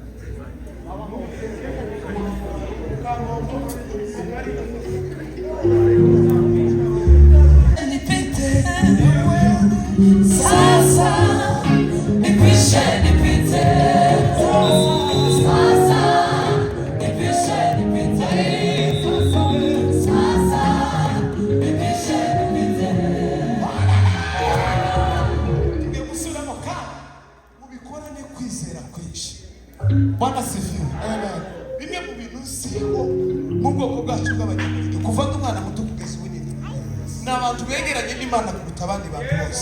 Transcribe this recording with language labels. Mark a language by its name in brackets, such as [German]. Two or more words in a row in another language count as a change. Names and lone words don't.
[Swahili] Sasa nipishe nipite sasa nipishe nipite sasa nipishe nipite [Kinyarwanda] tugiye gusubiramo ka mubikorane kwizera kwinshi. [Swahili] Bwana sifiwe. Amen. [Kinyarwanda] Bimwe mu bintu siho mu bwoko bwacu bw'abanyamurenge kuva n'umwana muto kugeza ubunini n'abantu begeranye n'Imana kuruta abandi bantu bose.